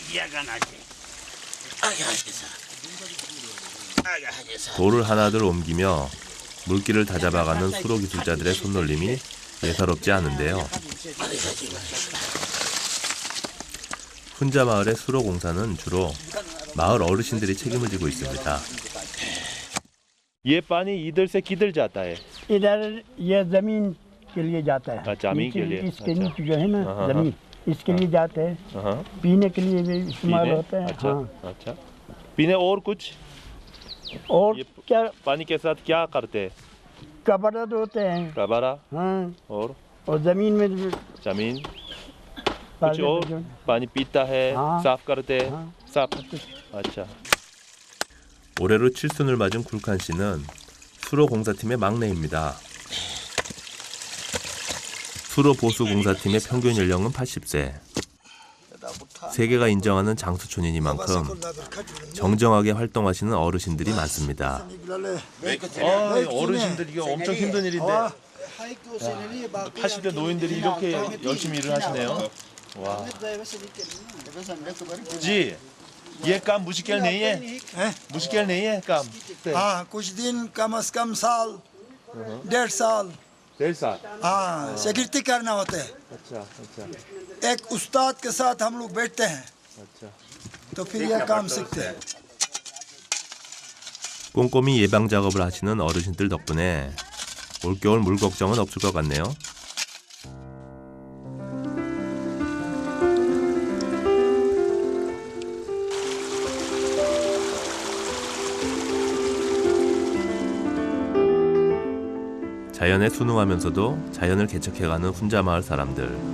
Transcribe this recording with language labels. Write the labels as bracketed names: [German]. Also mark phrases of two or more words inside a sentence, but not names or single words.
[Korean] 돌을 하나둘 옮기며 물기를 다잡아가는 수로 기술자들의 손놀림이 예사롭지 않은데요. 훈자 마을의 수로 공사는 주로 마을 어르신들이 책임을 지고 있습니다. [Hindi] ये पानी इधर से किधर जाता है? इधर ये जमीन के लिए जाता है। अच्छा, जमीन के लिए। इसके नीचे जो है ना जमीन इसके लिए जाते हैं। पीने के लिए भी इस्तेमाल होते हैं। अच्छा, हाँ। अच्छा। पीने और कुछ? और क्या पानी के साथ क्या करते हैं? कबरा होते हैं। कबारा हाँ। और जमीन में जमीन कुछ और पानी पीता है, हाँ। साफ करते हैं, हाँ। साफ। अच्छा. [Korean] 올해로 칠순을 맞은 굴칸 씨는 수로 공사팀의 막내입니다. 수로 보수 공사팀의 평균 연령은 80세. 세계가 인정하는 장수촌이니만큼 정정하게 활동하시는 어르신들이 많습니다. 어르신들 이게 엄청 힘든 일인데 80대 노인들이 이렇게 열심히 일을 하시네요. 와. जी ये काम मुश्किल नहीं है? मुश्किल नहीं है काम? हाँ कुछ दिन कम से कम साल 1.5 साल 1.5 साल? हाँ सेक्रेटरी करना होता है। अच्छा अच्छा एक उस्ताद के साथ हम लोग बैठते हैं अच्छा. तो फिर यह काम सीखते हैं। 꼼꼼히 예방 작업을 하시는 어르신들 덕분에 올겨울 물 걱정은 없을 것 같네요. 자연에 순응하면서도 자연을 개척해가는 훈자 마을 사람들.